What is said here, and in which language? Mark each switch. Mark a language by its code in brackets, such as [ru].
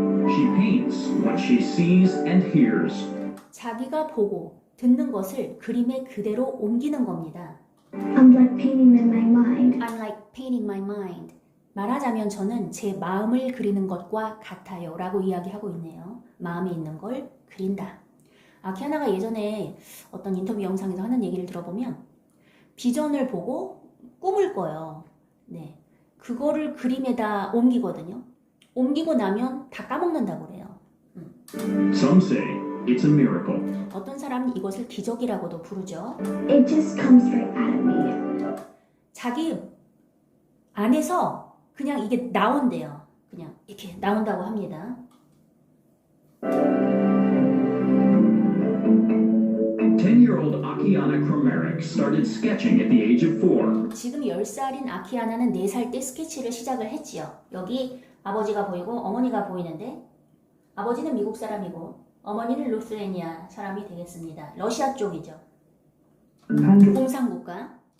[en] She paints what she sees and hears. [ko] 자기가 보고 듣는 것을 그림에 그대로 옮기는 겁니다. [en] I'm like painting in my mind. I'm like painting my mind. [ko] 말하자면 저는 제 마음을 그리는 것과 같아요 라고 이야기하고 있네요. 마음에 있는 걸 그린다. 아키아나가 예전에 어떤 인터뷰 영상에서 하는 얘기를 들어보면 비전을 보고 꿈을 꿔요. 네, 그거를 그림에다 옮기거든요. 옮기고 나면 다 까먹는다고 그래요. [en] Some say it's a miracle. [ko] 어떤 사람은 이것을 기적이라고도 부르죠. [en] It just comes right out of me. [ko] 자기 안에서 그냥 이게 나온대요. 그냥 이렇게 나온다고 합니다. [en] 10-year-old Akiana Kramaric started sketching at the age of 4. [ko] 지금 10살인 아키아나는 4살 때 스케치를 시작을 했지요. 여기 아버지가 보이고 어머니가 보이는데 아버지는 미국 사람이고 어머니는 루스레니아 사람이 되겠습니다. 러시아 쪽이죠. 공산국가.